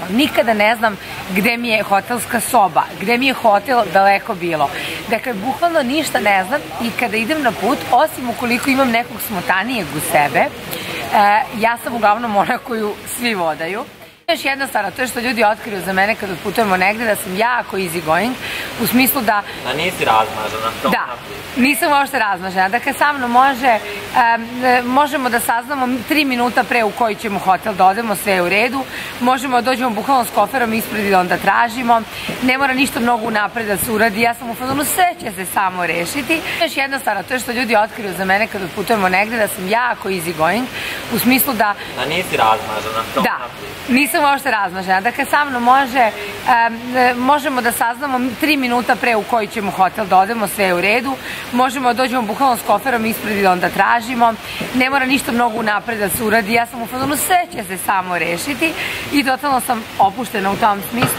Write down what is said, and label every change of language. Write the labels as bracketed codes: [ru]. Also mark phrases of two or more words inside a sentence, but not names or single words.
[sr] Nikada ne znam gde mi je hotelska soba, gde mi je hotel daleko bilo. Dakle, bukvalno ništa ne znam i kada idem na put, osim ukoliko imam nekog smotanijeg u sebe, ja sam uglavnom ona koju svi vodaju. Još jedna stvar, a to je što ljudi otkriju za mene kada putujemo negde, da sam jako [en] easy going, [sr] u smislu da... A nisi razmažena? Da, nisam uopšte razmažena. Dakle, sa mnom možemo da saznamo 3 minuta pre u koji ćemo hotel da odemo, sve je u redu. Možemo da dođemo bukvalno s koferom ispred i da onda tražimo. Ne mora ništa mnogo unapred da se uradi. Ja sam u fazonu, sve će se samo rešiti. Još jedna stvar, a to je što ljudi otkriju za mene kada putujemo negde, da sam jako [en] easy going, [sr] u smislu da... A nisi razmažena? Da, nisam uopšte razmažena. Dakle, sa mnom možemo da saznamo 3 minuta pre u koji ćemo hotel da odemo, sve je u redu. Možemo da dođemo bukvalno s koferom ispred i da onda tražimo. Ne mora ništa mnogo unapred da se uradi. Ja sam u fazonu, sve će se samo rešiti i totalno sam opuštena u tom smislu.